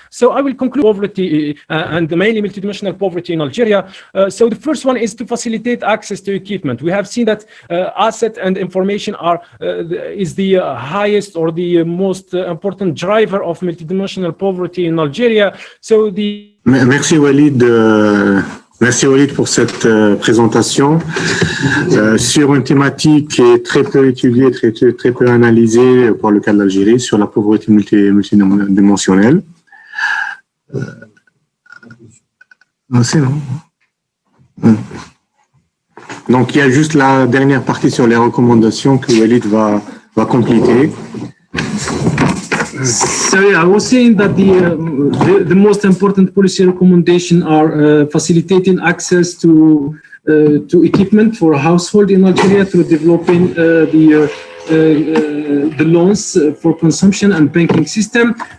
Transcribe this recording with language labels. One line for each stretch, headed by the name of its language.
English: So I will conclude poverty and mainly multidimensional poverty in Algeria. So the first one is to facilitate access to equipment. We have seen that asset and information is the highest or the most important driver of multidimensional poverty in Algeria. So the
French: Merci Walid. Merci Walid pour cette présentation sur une thématique qui est très peu étudiée, très peu analysée pour le cas de l'Algérie, sur la pauvreté multidimensionnelle. C'est non. Donc il y a juste la dernière partie sur les recommandations que Walid va compléter.
English: So I was saying that the most important policy recommendations are facilitating access to equipment for household in Algeria through developing the loans for consumption and banking system.